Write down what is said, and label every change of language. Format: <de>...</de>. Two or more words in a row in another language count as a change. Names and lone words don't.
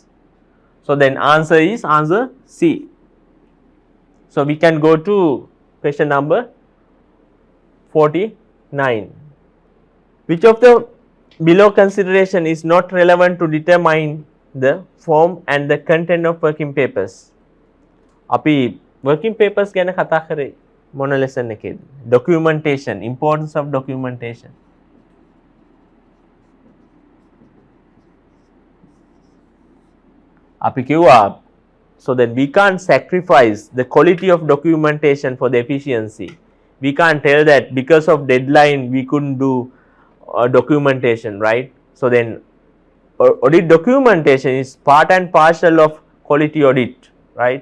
<en>So, then answer is answer C. So, we can go to question number 49. Which of the below consideration is not relevant to determine the form and the content of working papers?</en> <si>අපි</si> <en>working papers</en> <si>ගැන කතා කරේ මොන lesson එකේද?</si> <en>Documentation, importance of documentation.</en> <si>අපි කිව්වා</si> <en>so that we can't sacrifice the quality of documentation for the efficiency. We can't tell that because of deadline we couldn't do documentation, right? So then audit documentation is part and parcel of quality audit, right?</en>